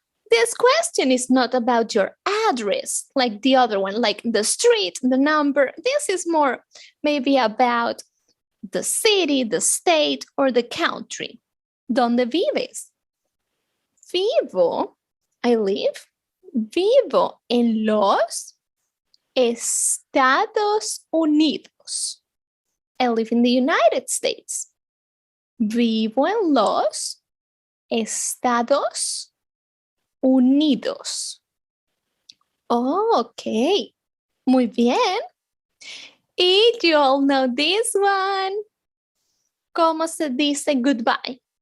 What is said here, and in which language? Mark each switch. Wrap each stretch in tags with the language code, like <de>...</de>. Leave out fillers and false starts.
<en>This question is not about your address, like the other one, like the street, the number. This is more maybe about the city, the state, or the country.</en> <es>¿Dónde vives? Vivo,</es> <en>I live,</en> <es>vivo en los Estados Unidos.</es> <en>I live in the United States.</en> <es>Vivo en los Estados Unidos.</es> <en>Oh, ok.</en> <es>Muy bien. Y</es> <en>you all know this one.</en> <es>¿Cómo se dice goodbye?</es>